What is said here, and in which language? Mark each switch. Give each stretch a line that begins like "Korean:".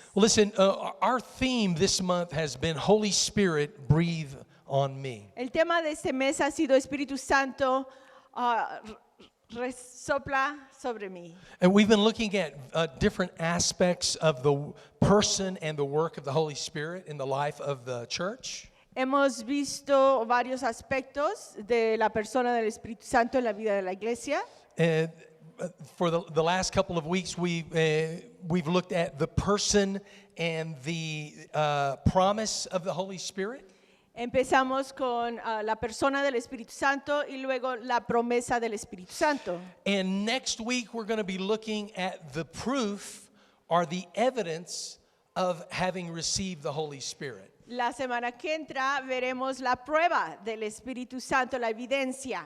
English: Listen, our theme this month has been Holy Spirit, breathe on me.
Spanish: El tema de este mes ha sido Espíritu Santo, sopla sobre mí.
English: And we've been looking at different aspects of the person and the work of the Holy Spirit in the life of the church.
Spanish: Hemos visto varios aspectos de la persona del Espíritu Santo en la vida de la iglesia.
English: And for the last couple of weeks, we've looked at the person and the promise of the Holy Spirit.
Spanish: Empezamos con la persona del Espíritu Santo y luego la promesa del Espíritu Santo.
English: And next week, we're going to be looking at the proof or the evidence of having received the Holy Spirit.
Spanish: La semana que entra veremos la prueba del Espíritu Santo, la evidencia.